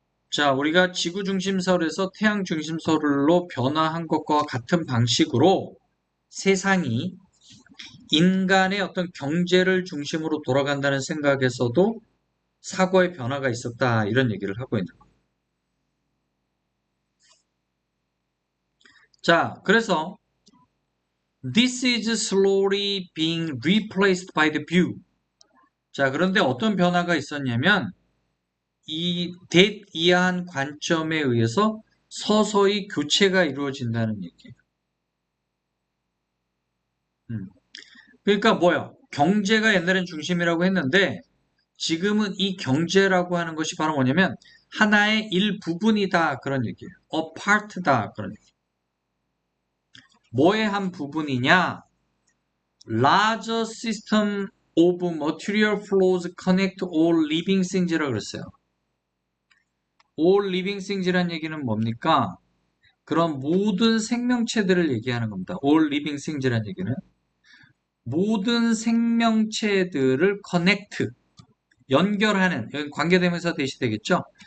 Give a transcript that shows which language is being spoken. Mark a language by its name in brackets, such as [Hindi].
[Korean] 자, 우리가 지구 중심설에서 태양 중심설로 변화한 것과 같은 방식으로 세상이 인간의 어떤 경제를 중심으로 돌아간다는 생각에서도 사고의 변화가 있었다, 이런 얘기를 하고 있는 거예요. 자, 그래서 [English] This is slowly being replaced by the view. [Korean] 자, 그런데 어떤 변화가 있었냐면 이 대이한 관점에 의해서 서서히 교체가 이루어진다는 얘기예요. 그러니까 뭐야? 경제가 옛날엔 중심이라고 했는데 지금은 이 경제라고 하는 것이 바로 뭐냐면 하나의 일부분이다, 그런 얘기예요. [English] A part [Korean] 다, 그런 얘기예요. 뭐의 한 부분이냐? [English] Larger system of material flows connect all living things라고 [Korean] 그랬어요. [English] All living things [Korean] 란 얘기는 뭡니까? 그런 모든 생명체들을 얘기하는 겁니다. [English] All living things [Korean] 란 얘기는 모든 생명체들을 connect, 연결하는, 여기 관계대명사 대시되겠죠?